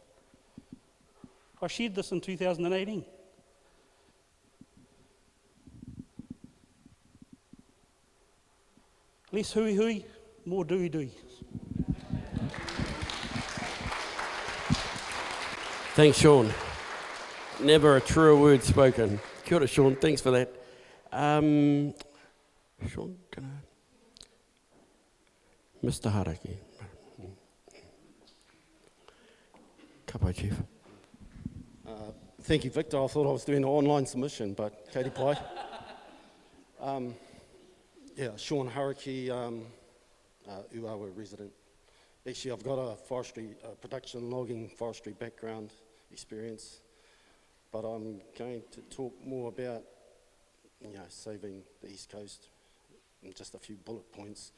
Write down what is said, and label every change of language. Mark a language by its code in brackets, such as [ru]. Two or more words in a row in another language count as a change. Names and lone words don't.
[en] I shared this in 2018. Less [mi] hui hui, [en] more dui dui. Thanks, Sean. Never a truer word spoken. [mi] Kia ora, [en] Sean. Thanks for that. Sean, can I? Mr. Haraki. [mi] Ka pai, [en] Chief. Thank you, Victor. I thought I was doing an online submission, but Katie Pai. Yeah, Sean Haraki, Uawa resident. Actually, I've got a forestry, production logging forestry background experience, but I'm going to talk more about, you know, saving the East Coast in just a few bullet points.